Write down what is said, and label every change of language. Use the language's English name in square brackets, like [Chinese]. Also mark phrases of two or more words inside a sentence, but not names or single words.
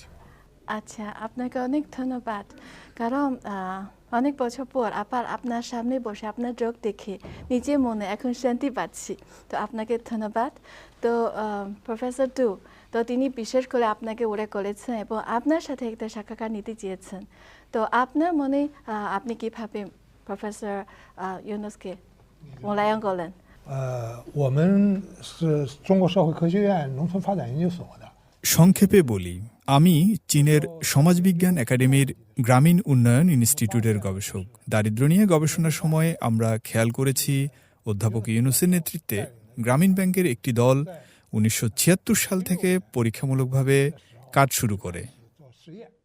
[Bangla] আচ্ছা আপনাকে অনেক ধন্যবাদ কারণ অনেক বছর পর আবার আপনার সামনে বসে আপনার চোখ দেখে নিজের মনে এখন শান্তি পাচ্ছি, তো আপনাকে ধন্যবাদ। তো প্রফেসর দু তো তিনি বিশেষ করে আপনাকে উল্লেখ করেছেন এবং আপনার সাথে একটা সাক্ষাৎকার নিতে চেয়েছেন, তো আপনার মনে আপনি কিভাবে প্রফেসর ইউনুসকে মূল্যায়ন করলেন? [Chinese] 我们是中国社会科学院农村发展研究所的。 [Bangla] সংক্ষেপে বলি, আমি চীনের সমাজবিজ্ঞান একাডেমির গ্রামীণ উন্নয়ন ইনস্টিটিউটের গবেষক। দারিদ্র্য নিয়ে গবেষণার সময় আমরা খেয়াল করেছি অধ্যাপক ইউনুসের নেতৃত্বে গ্রামীণ ব্যাংকের একটি দল 1976 সাল থেকে পরীক্ষামূলকভাবে কাজ শুরু করে।